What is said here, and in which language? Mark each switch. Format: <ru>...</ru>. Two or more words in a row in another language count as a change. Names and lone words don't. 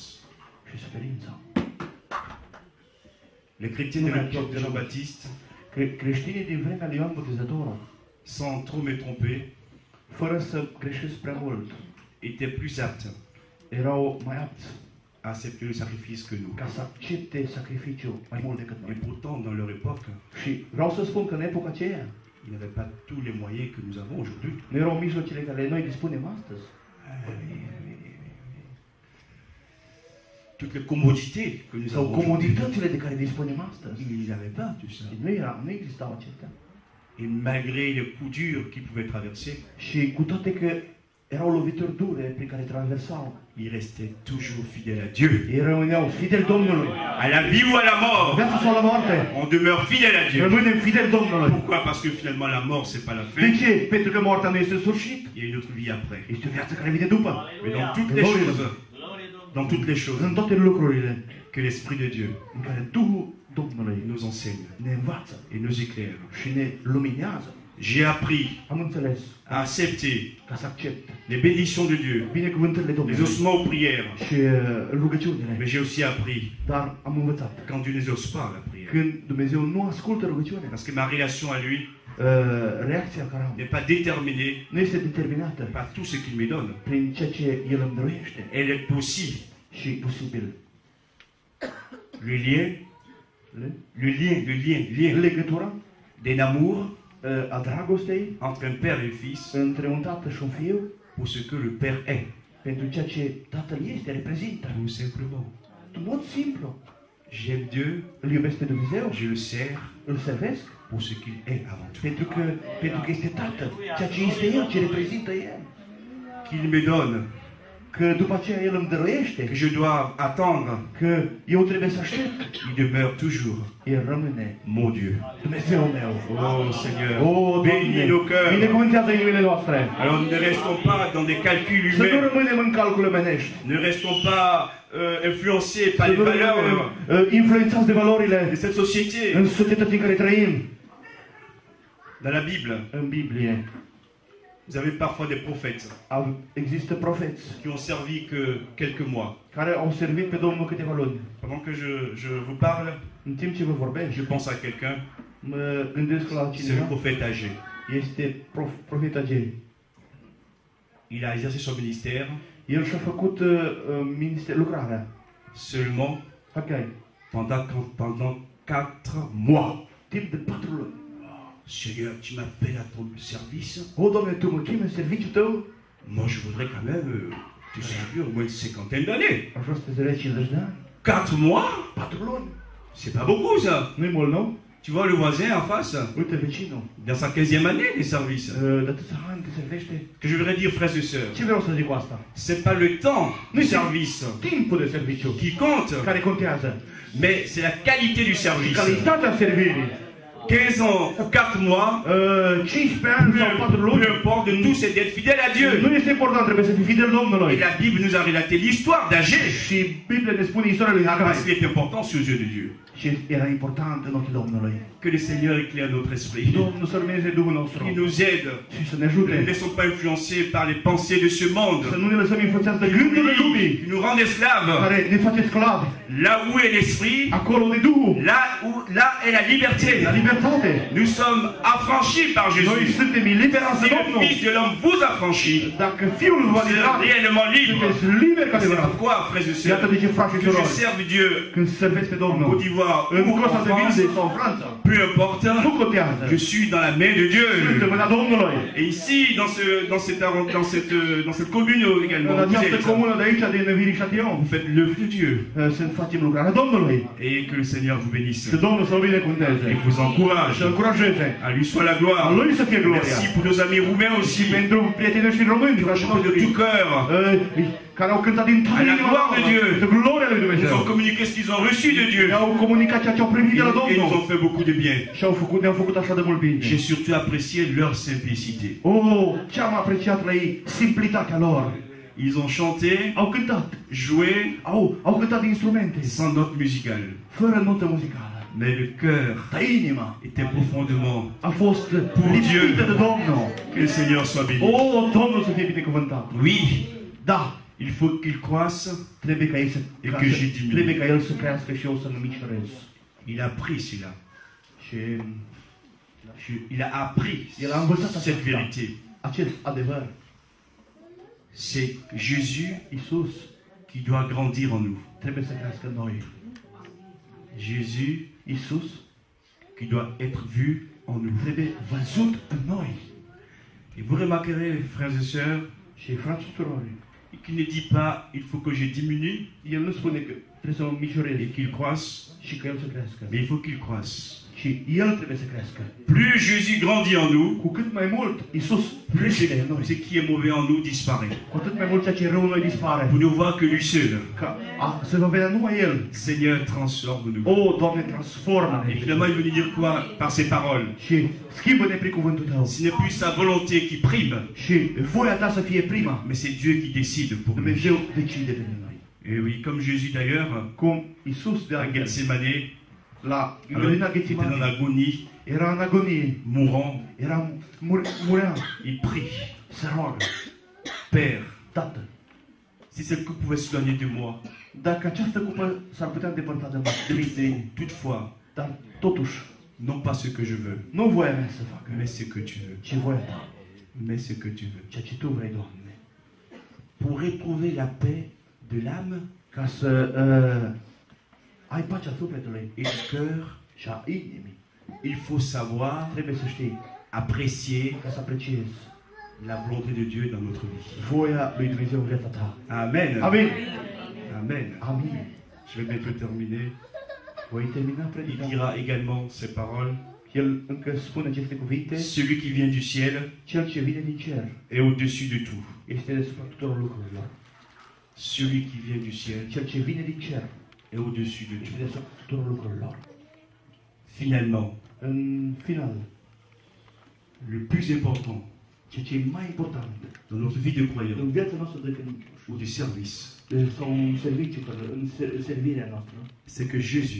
<ro>și suferința.</ro> <fr>Les chrétiens de l'époque de Jean-Baptiste,</fr> <ro>Creștinii din vremea lui Ioan Botezătorul,</ro> <fr>sans trop me tromper,</fr> <ro>fără să greșesc prea mult,</ro> <fr>étaient plus aptes</fr> <ro>erau mai apți</ro> <fr>à accepter le sacrifice que nous.</fr> <ro>ca să accepte sacrificiul mai mult decât</ro> <fr>Et</fr> <ro>noi.</ro> <fr>pourtant, dans leur époque,</fr> <ro>Și vreau să spun că în epoca aceea</ro> <fr>ils n'avaient pas tous les moyens que nous avons aujourd'hui.</fr> <ro>nu erau mijloacele care noi dispunem astăzi.</ro> <fr>Toutes les commodités que nous</fr> <ro>Sau</ro> <fr>avons aujourd'hui,</fr> <ro>comoditățile de care dispunem astăzi.</ro> <fr>ils n'avaient pas tout ça.</fr> <ro>Nu existau acestea.</ro> <fr>Et malgré les coups durs qu'ils pouvaient traverser,</fr> <ro>Și cu toate că erau lovituri dure prin care traversau,</ro> <fr>ils restaient toujours fidèles à Dieu.</fr> <ro>ei rămâneau fideli Domnului.</ro> <fr>À la vie ou à la mort,</fr> <ro>Viața sau la moarte,</ro> <fr>on demeure fidèle à Dieu.</fr> <ro>rămânem fideli Domnului.</ro> <fr>Pourquoi? Parce que finalement la mort c'est pas la</fr> <ro>De</ro> <fr>fin,</fr> <ro>ce? Pentru că moartea nu este sfârșit.</ro> <fr>il y a une autre vie après.</fr> <ro>Este o viață care vine după.</ro> <fr>Mais dans toutes les choses, dans toutes les choses</fr> <ro>În toate lucrurile</ro> <fr>que l'Esprit de Dieu</fr> <ro>în care Duhul Domnului</ro> <fr>nous enseigne</fr> <ro>ne învață</ro> <fr>et nous éclaire,</fr> <ro>și ne luminează.</ro> <fr>J'ai appris</fr> <ro>am înțeles</ro> <fr>à accepter</fr> <ro>ca să accept</ro> <fr>les bénédictions de Dieu,</fr> <ro>binecuvântările</ro> <fr>les</fr> <ro>Domnului</ro> <fr>ossements aux prières.</fr> <ro>și rugăciunile.</ro> <fr>Mais j'ai aussi appris</fr> <ro>Dar am învățat</ro> <fr>quand Dieu n'exauce pas la prière.</fr> <ro>când Dumnezeu nu ascultă rugăciunea,</ro> <fr>Parce que ma relation à lui</fr> <ro>reacția care am</ro> <fr>n'est pas déterminée</fr> <ro>nu este determinată</ro> <fr>par tout ce qu'il me donne.</fr> <ro>prin ceea ce El îmi dăruiește</ro> <fr>Elle est possible.</fr> <ro>și posibil.</ro> <fr>Le lien,</fr> <ro>Legătura</ro> <fr>d'un amour</fr> <ro>a dragostei</ro> <fr>entre un père et un fils</fr> <ro>între un tată și un fiu</ro> <fr>pour ce que le père est.</fr> <ro>pentru ceea ce Tatăl este, reprezintă.</ro> <fr>Tout simplement.</fr> <ro>În mod simplu.</ro> <fr>J'aime Dieu,</fr> <ro>Îl iubesc pe Dumnezeu,</ro> <fr>je le sers</fr> <ro>îl servesc</ro> <fr>pour ce qu'il est avant tout.</fr> <ro>pentru că este Tatăl, ceea ce este El, ce reprezintă El.</ro> <fr>Qu'il me donne,</fr> <ro>Că după aceea El îmi dăruiește,</ro> <fr>que je dois attendre,</fr> <ro>că eu trebuie să aștept.</ro> <fr>il demeure toujours</fr> <ro>El rămâne</ro> <fr>mon Dieu.</fr> <ro>Dumnezeu meu.</ro> <fr>Oh Seigneur,</fr> <ro>O,</ro> <fr>bénis</fr> <ro>Doamne,</ro> <fr>nos cœurs.</fr> <ro>binecuvântează inimile noastre.</ro> <fr>Alors ne restons pas dans des calculs</fr> <ro>Să nu</ro> <fr>humains,</fr> <ro>rămânem în calcule omenești.</ro> <fr>ne restons pas influencés par</fr> <ro>Să</ro> <fr>les</fr> <ro>nu</ro> <fr>valeurs</fr> <ro>rămânem influențați de valorile</ro> <fr>de cette société.</fr> <ro>în societatea în care trăim.</ro> <fr>Dans la Bible,</fr> <ro>În Biblie</ro> <fr>vous avez parfois des prophètes</fr> <ro>există profeți</ro> <fr>qui ont servi que quelques mois.</fr> <ro>care au servit pe Domnul câteva luni.</ro> <fr>Pendant que je vous parle,</fr> <ro>În timp ce vă vorbesc,</ro> <fr>je pense à quelqu'un,</fr> <ro>mă gândesc la</ro> <fr>c'est un</fr> <ro>cineva.</ro> <fr>prophète âgé.</fr> <ro>Este profet Agei.</ro> <fr>Il a exercé son ministère</fr> <ro>El și-a făcut lucrarea.</ro> <fr>seulement</fr> <ro>Ok.</ro> <fr>pendant 4 mois.</fr> <ro>Timp de 4 luni.</ro> <fr>Seigneur, tu m'appelles à ton service.</fr> <ro>O, Doamne, Tu mă chemi în serviciul Tău?</ro> <fr>Moi, je voudrais quand même te servir au moins une cinquantaine d'années.</fr> <ro>Aș vrea să te servesc 50 de ani.</ro> <fr>4 mois</fr> <ro>4 luni.</ro> <fr>C'est pas beaucoup, ça.</fr> <ro>Nu-i mult, nu?</ro> <fr>Tu vois le voisin en face,</fr> <ro>Uite, vecinul.</ro> <fr>dans sa 15e année de service.</fr> <ro>De atâția ani te servește.</ro> <fr>Que je voudrais dire, frères et sœurs,</fr> <ro>Ce vreau să zic cu asta?</ro> <fr>c'est pas le temps du service</fr> <ro>Timpul de serviciu</ro> <fr>qui compte,</fr> <ro>care contează.</ro> <fr>mais c'est la qualité du service.</fr> <ro>Calitatea servirii.</ro> <fr>15 ans ou 4 mois,</fr> <ro>15 ani sau 4 luni.</ro> <fr>peu importe, de tout, c'est d'être fidèle à Dieu.</fr> <ro>Nu este important, trebuie să fii fidel Domnului.</ro> <fr>Et la Bible nous a relaté l'histoire d'Agé.</fr> <ro>Și Biblia ne spune istoria lui</ro> <fr>Parce</fr> <ro>Hagai.</ro> <fr>qu'il est important aux yeux de Dieu.</fr> <ro>Și era important în ochii Domnului.</ro> <fr>Que le Seigneur éclaire notre esprit.</fr> <ro>Domnul să lumineze Duhul nostru.</ro> <fr>Qu'il nous aide.</fr> <ro>Și să ne</ro> <fr>Ne</fr> <ro>ajute.</ro> <fr>laissons pas influencer par les pensées de ce monde.</fr> <ro>Să nu ne lăsăm influențați de gândurile lumii.</ro> <fr>Qui nous rendent esclaves.</fr> <ro>Care ne face sclavi.</ro> <fr>Là où est l'esprit,</fr> <ro>Acolo de Duhul.</ro> <fr>là est la liberté.</fr> <ro>La libertate.</ro> <fr>Nous sommes affranchis par</fr> <ro>Noi</ro> <fr>Jésus.</fr> <ro>suntem eliberați</ro> <fr>Si</fr> <ro>de</ro> <fr>le</fr> <ro>Domnul.</ro> <fr>Fils de l'homme vous affranchit,</fr> <ro>Dacă Fiul va</ro> <fr>vous</fr> <ro>libera,</ro> <fr>êtes réellement libre.</fr> <ro>sunteți liberi ca</ro> <fr>C'est</fr> <ro>adevărat.</ro> <fr>pourquoi, frères et</fr> <ro>Iată</ro> <fr>sœurs,</fr> <ro>de ce, frați și</ro> <fr>que je</fr> <ro>surori,</ro> <fr>serve Dieu</fr> <ro>când servesc pe</ro> <fr>en</fr> <ro>Domnul,</ro> <fr>Côte d'Ivoire</fr> <ro>în</ro> <fr>ou en</fr> <ro>Costa de</ro> <fr>France,</fr> <ro>Vilde sau în Franța,</ro> <fr>peu importe,</fr> <ro>nu contează.</ro> <fr>je suis dans la main de Dieu.</fr> <ro>Sunt în mâna Domnului.</ro> <fr>Et ici, dans cette commune également,</fr> <ro>În</ro> <fr>vous</fr> <ro>această</ro> <fr>êtes,</fr> <ro>comună de aici, din Virișation,</ro> <fr>vous faites l'œuvre de Dieu.</fr> <ro>să facem lucrarea Domnului.</ro> <fr>Et que le Seigneur vous bénisse.</fr> <ro>Să Domnul să-L binecuvânteze.</ro> <fr>Et vous encourage.</fr> <ro>Să încurajeze.</ro> <fr>À lui soit la gloire.</fr> <ro>A Lui să fie gloria.</ro> <fr>Merci pour nos amis roumains</fr> <ro>Și</ro> <fr>aussi.</fr> <ro>pentru prietenii noștri români, frații</ro> <fr>De tout</fr> <ro>noștri,</ro> <fr>cœur.</fr> <ro>care au cântat din toată</ro> <fr>À la</fr> <ro>inima</ro> <fr>gloire de Dieu.</fr> <ro>pentru gloria lui</ro> <fr>Ils</fr> <ro>Dumnezeu.</ro> <fr>ont communiqué ce qu'ils ont reçu de Dieu.</fr> <ro>Ne-au comunicat ceea ce au primit de la</ro> <fr>Et ils</fr> <ro>Domnul.</ro> <fr>ont fait beaucoup de bien.</fr> <ro>Și ne-au făcut așa de mult bine.</ro> <fr>J'ai surtout apprécié leur simplicité.</fr> <ro>Ce am apreciat la ei, simplitatea lor.</ro> <fr>Ils ont chanté,</fr> <ro>Au cântat,</ro> <fr>joué,</fr> <ro>au cântat instrumente,</ro> <fr>sans note musicale.</fr> <ro>fără notă muzicală.</ro> <fr>Mais le cœur</fr> <ro>Dar inima</ro> <fr>était profondément.</fr> <ro>a fost lipsită de Domnul.</ro> <fr>Que le Seigneur soit béni.</fr> <ro>Domnul să fie binecuvântat.</ro> <fr>Oui,</fr> <ro>Da,</ro> <fr>il faut qu'il croisse.</fr> <ro>trebuie ca el să</ro> <fr>Et que j'ai diminué.</fr> <ro>trebuie ca el să crească și eu să nu micșorez.</ro> <fr>Il a appris cela.</fr> <ro>Și</ro> <fr>Il a appris</fr> <ro>el a învățat</ro> <fr>cette</fr> <ro>aceasta,</ro> <fr>vérité.</fr> <ro>acest adevăr.</ro> <fr>C'est Jésus</fr> <ro>Iisus</ro> <fr>qui doit grandir en nous.</fr> <ro>trebuie să crească în noi.</ro> <fr>Jésus</fr> <ro>Iisus</ro> <fr>qui doit être vu en nous.</fr> <ro>trebuie văzut în noi.</ro> <fr>Et vous remarquerez, frères et sœurs,</fr> <ro>Și frați și surori,</ro> <fr>qu'il ne dit pas il faut que je diminue</fr> <ro>el nu spune că trebuie să mă micșorez</ro> <fr>et qu'il croisse,</fr> <ro>și că el să crească.</ro> <fr>mais il faut qu'il croisse.</fr> <ro>Și el trebuie să crească.</ro> <fr>Plus Jésus grandit en nous,</fr> <ro>Cu cât mai mult Iisus crește în noi,</ro> <fr>ce qui est mauvais en nous disparaît.</fr> <ro>cu atât mai mult ceea ce e rău în noi dispare.</ro> <fr>Vous ne voyez que lui seul.</fr> <ro>Să vă vedea numai El.</ro> <fr>Seigneur, transforme-nous.</fr> <ro>O, Doamne, transformă-ne.</ro> <fr>Et finalement, il veut nous dire quoi par ses paroles?</fr> <ro>Și schimbă-ne prin cuvântul Tău.</ro> <fr>Ce n'est plus sa volonté qui prime,</fr> <ro>Și voia Ta să fie prima.</ro> <fr>mais c'est Dieu qui décide pour nous.</fr> <ro>Dumnezeu decide pentru noi.</ro> <fr>Et oui, comme Jésus d'ailleurs,</fr> <ro>Cum Iisus de</ro> <fr>à</fr> <ro>la Gethsemane, la</ro> <fr>Alors,</fr> <ro>grădina</ro> <fr>il était en</fr> <ro>Ghețimani,</ro> <fr>agonie,</fr> <ro>era în agonie,</ro> <fr>mourant.</fr> <ro>murea,</ro> <fr>Il prie.</fr> <ro>se roagă.</ro> <fr>Père,</fr> <ro>Tată,</ro> <fr>si cette coupe pouvait s'éloigner de moi,</fr> <ro>dacă această cupă s-ar putea îndepărta de mine,</ro> <fr>toutefois,</fr> <ro>dar totuși,</ro> <fr>non pas ce que je veux,</fr> <ro>nu voia mea să facă,</ro> <fr>mais ce que tu veux.</fr> <ro>ci voia ta,</ro> <fr>Mais ce que tu veux.</fr> <ro>ceea ce tu vrei, Doamne.</ro> <fr>Pour éprouver la paix de l'âme</fr> <ro>Ca să ai pacea sufletului</ro> <fr>et du cœur,</fr> <ro>și a inimii.</ro> <fr>il faut savoir</fr> <ro>Trebuie să știi,</ro> <fr>apprécier</fr> <ro>ca să apreciezi</ro> <fr>la volonté de Dieu dans notre vie.</fr> <ro>voia lui Dumnezeu în viața ta.</ro> <fr>Amen.</fr> <ro>Amin.</ro> <fr>Amen.</fr> <ro>Amin.</ro> <fr>Je vais bientôt terminer.</fr> <ro>Voi termina</ro> <fr>Il</fr> <ro>predica.</ro> <fr>dira également ces paroles.</fr> <ro>El încă spune aceste cuvinte.</ro> <fr>Celui qui vient du ciel</fr> <ro>Cel ce vine din cer</ro> <fr>est au-dessus de tout.</fr> <ro>este deasupra tuturor lucrurilor.</ro> <fr>Celui qui vient du ciel</fr> <ro>Cel ce vine din cer</ro> <fr>est au-dessus de</fr> <ro>este</ro> <fr>tout.</fr> <ro>deasupra tuturor lucrurilor.</ro> <fr>Finalement,</fr> <ro>În final,</ro> <fr>le plus important</fr> <ro>ceea ce e mai important</ro> <fr>dans notre vie de croyant</fr> <ro>în viața noastră de credincioși</ro> <fr>ou de service,</fr> <ro>sau în serviciu, în servirea noastră,</ro> <fr>c'est que Jésus</fr>